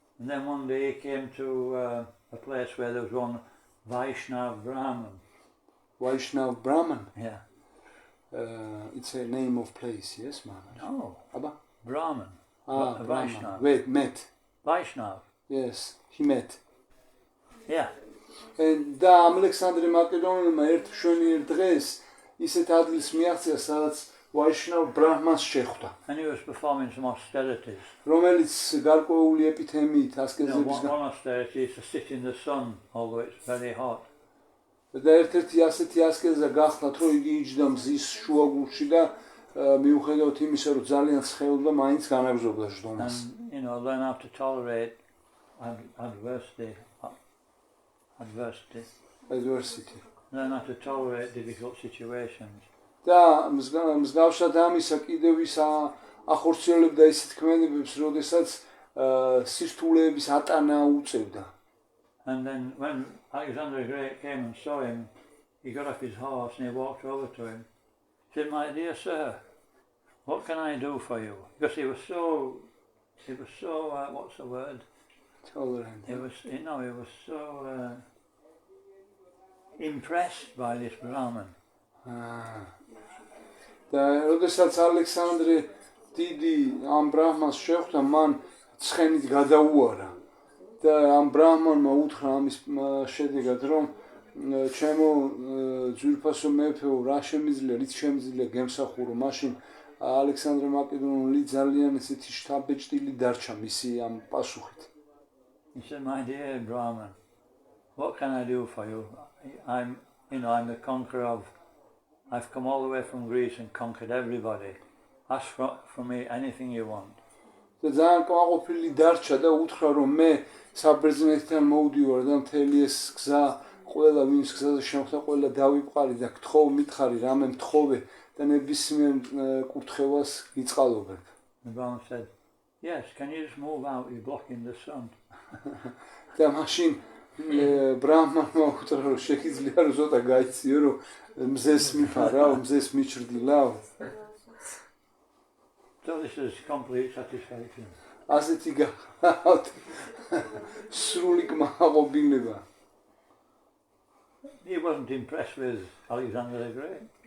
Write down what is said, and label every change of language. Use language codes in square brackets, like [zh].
[en] And then one day he came to a place where there was one Vaishnav Brahman. Vaishnav Brahman? Yeah. It's a name of place, yes, Maharaj? No. Abba? Brahman. Ah, a Brahman. Vaishnav. Wait, met. Vaishnav. Yes, he met. Yeah. [ka] და ალექსანდრე მაკედონელმა ერთ მშვენიერ დღეს ისეთ ადგილს მიაღწია, სადაც Vaishnav Brahmans შეხვდა. [en] And he was performing some austerities. [ka] რომელიც გარკვეული ეპითემიით [en] You know, [ka] ასკეზების [en] one austerity is to sit in the sun, although it's very hot. [ka] და ერთ-ერთი ასეთი ასკეზა გახლავთ, რომ იგი იჯდა მზის შუაგულში და მიუხედავად იმისა, რომ ძალიან ცხელდა, მაინც განაგზობდა ჟდომას. [en] And, you know, learn how to tolerate adversity. Adversity. Learn how to tolerate difficult situations. [ka] და მსგავსად ამისა კიდევ ის ახორციელებდა ისეთ ქმედებებს, როდესაც სირთულეების ატანა უწევდა. [en] And then when Alexander the Great came and saw him, he got off his horse and he walked over to him. He said, "My dear sir, what can I do for you?" Because he was so what's the word? Tolerant. He was so impressed by this Brahman. [ka] და როდესაც ალექსანდრე დიდი ამ ბრაჰმანს შეხვდა, მან ცხენით გადაუარა და ამ ბრაჰმანმა უთხრა ამის შედეგად, რომ ჩემო ძვირფასო მეფეო, რა შემიძლია, რით შემიძლია გემსახურო. მაშინ ალექსანდრე მაკედონელი ძალიან ესეთი შთაბეჭდილი დარჩა მისი ამ პასუხით. [en] He said, "My dear Brahman, what can I do for you? I'm the conqueror of. I've come all the way from Greece and conquered everybody. Ask for me anything you want." [ka] და ძალიან კმაყოფილი დარჩა და უთხრა, რომ მე საბერძნეთიდან მოვდივარ და მთელი ეს გზა, ყველა ვინც გზაზე შემხდა, ყველა დავიყვარი და გთხოვ, მითხარი, რამე მთხოვე და ნებისმიერ კურთხევას გიწყალობებ. [en] The Brahman said, "Yes, can you just move out? You're blocking the sun." [ka] და მაშინ ბრაჰმანმა უთხრა, რომ შეგიძლია რომ ზოთა გაიციო, რომ მზეს მიფარავ, მზეს მიჩრდილავ. [en] So this is complete satisfaction. [ka] ასეთი გახლავთ სრული კმაყოფილება. [en] He wasn't impressed with Alexander the Great.